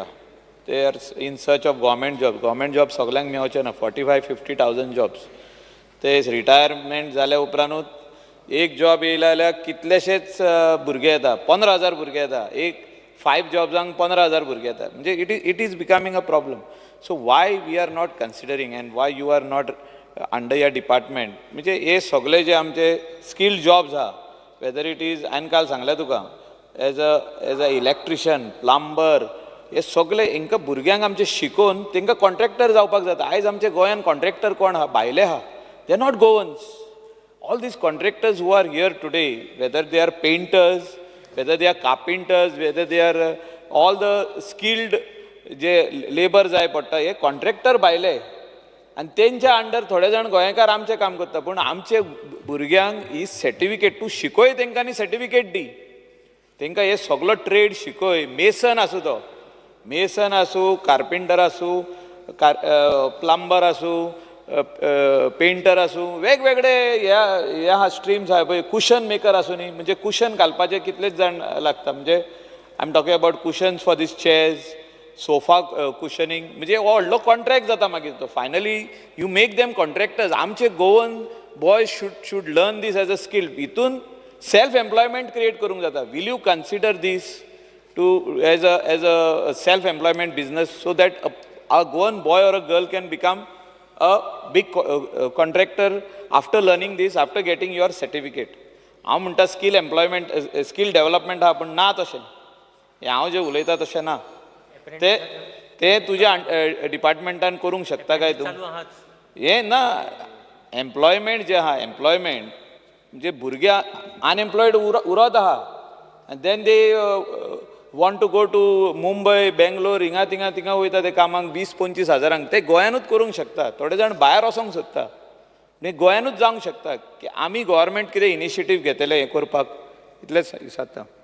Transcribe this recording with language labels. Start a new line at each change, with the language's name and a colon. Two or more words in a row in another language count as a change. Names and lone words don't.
English: they are in search of government job
Konkani: सगळ्यांक मेळचे ना.
English: 45,000-50,000 जॉब्स.
Konkani: ते रिटायरमेंट जाल्या उपरांतूच एक जॉब येयला जाल्यार कितलेशेच भुरगे येता, 15,000 भुरगे येता. एक 5 जॉब्सांक 15,000 भुरगे येता.
English: म्हणजे it is becoming a problem. so why we are not considering and why you are not under your department,
Konkani: म्हणजे हे सगळे जे आमचे
English: skilled jobs
Konkani: आहा,
English: whether it is,
Konkani: हांवें काल सांगलें तुका,
English: as a electrician,
Konkani: प्लंबर, हे सगळे हांकां भुरग्यांक आमचे शिकोवन तांकां कॉन्ट्रॅक्टर जावपाक जाता. आयज आमचे गोंयांत कॉन्ट्रॅक्टर कोण आहा? भायले आहा.
English: they are not Goans. All these contractors who are here today, whether they are painters, whether they are carpenters, whether they are all the skilled
Konkani: जे लेबर जाय पडटा, हे कॉन्ट्रॅक्टर भायले. आनी तेंच्या अंडर थोडे जाण गोंयकार आमचें काम करता. पूण आमचे भुरग्यांक ही सर्टिफिकेट, तूं शिकय तांकां आनी सर्टिफिकेट दी. तांकां हे सगळो ट्रेड शिकय. मेसन आसूं तो, मेसन आसूं, कार्पेंटर आसूं, प्लंबर आसूं, पेंटर आसूं, वेगवेगळे ह्या स्ट्रीम्स आहा पळय. कुशन मेकर आसूं न्ही, म्हणजे कुशन घालपाचे कितलेच जाण लागता.
English: म्हणजे I am talking about cushions for these chairs, sofa cushioning.
Konkani: म्हणजे हो व्हडलो कॉन्ट्रॅक्ट जाता मागीर तो.
English: finally you make them contractors. आमचे Goan boys should learn this as a skill.
Konkani: हितून
English: self employment create
Konkani: करूंक जाता.
English: will you consider this to as a self-employment business, so that a Goan boy or a girl can become a big contractor after learning this, after getting your certificate.
Konkani: हांव म्हणटा
English: skill employment skill development
Konkani: हा पण ना तशें हें हांव जें उलयता तशें ना ते तुज्या डिपार्टमेंटान करूंक शकता काय तूं हें ना एम्प्लॉयमेंट जें आहा एम्प्लॉयमेंट म्हणजे भुरगे अनएम्प्लॉयड उरत आहा आनी
English: then they want to go to Mumbai Bangalore
Konkani: थिंगा वयता ते कामाक 20-25 हजारांक ते गोंयानूच करूंक शकता थोडे जाण भायर वचोंक सोदता म्हणजे गोंयानूच जावंक शकता की आमी गव्हर्मेंट कितें इनिशिएटीव घेतले हें करपाक इतलेंच दिसता.